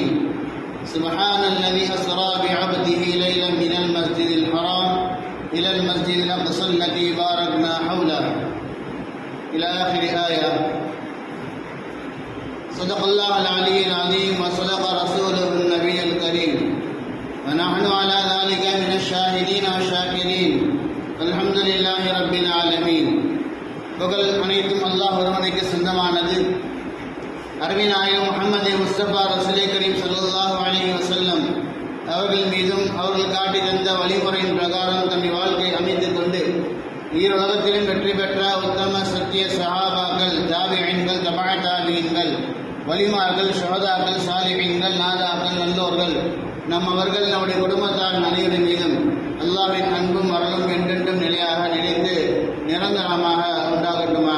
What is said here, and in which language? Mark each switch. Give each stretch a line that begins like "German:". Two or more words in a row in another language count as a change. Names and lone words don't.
Arabic: سبحان الذي أسرى بعبده ليلا من المسجد الحرام إلى المسجد الأقصى الذي باركنا حوله إلى آخر آية. صدق الله العلي العظيم وصدق رسوله النبي الكريم ونحن على ذلك من الشاهدين والشاكرين. الحمد لله رب العالمين.
Tamil: புகழ் அனைத்தும் அல்லாஹ் ஒருவனுக்கு சொந்தமானது. அருமைநாயகம் முஹம்மது முஸ்தபா
Arabic: رسول كريم صلى الله عليه وسلم
Tamil: அவர்கள் மீதும் அவர்கள் காட்டி தந்த வழிமுறையின் பிரகாரம் தம்மை வாழ்க்கை அமைத்துக் கொண்டு ஈருலகத்திலும் வெற்றி பெற்ற உத்தம சத்திய சஹாபாக்கள், தாபிஈன்கள், தபஅ தாபிஈன்கள், வலிமார்கள், ஷுஹதாக்கள், சாலிஹீன்கள், நாதாக்கள், நல்லோர்கள், அவர்கள் நம்முடைய குடும்பத்தார் அனைவரின் மீதும் அல்லாஹ்வின் அன்பும் அருளும் என்றென்றும் நிலையாக நிலைத்து நிரந்தரமாக உண்டாகட்டுமாக.